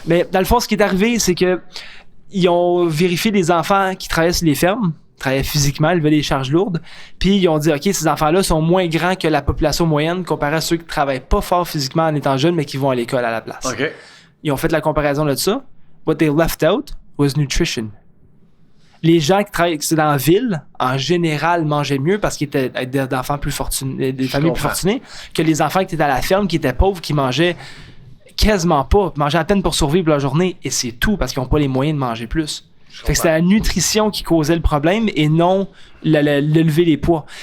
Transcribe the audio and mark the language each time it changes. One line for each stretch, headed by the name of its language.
French: Mais dans le fond, ce qui est arrivé, c'est que ils ont vérifié des enfants qui travaillaient sur les fermes, travaillaient physiquement, levaient des charges lourdes, puis ils ont dit, OK, ces enfants-là sont moins grands que la population moyenne comparé à ceux qui travaillent pas fort physiquement en étant jeunes, mais qui vont à l'école à la place. OK. Ils ont fait la comparaison de ça.
English: What they left out was nutrition.
French: Les gens qui travaillent dans la ville, en général, mangeaient mieux parce qu'ils étaient d'enfants plus fortunés, des familles plus fortunées, que les enfants qui étaient à la ferme, qui étaient pauvres, qui mangeaient quasiment pas, mangeaient à peine pour survivre leur journée, et c'est tout parce qu'ils n'ont pas les moyens de manger plus. Fait que c'était la nutrition qui causait le problème et non le lever des poids.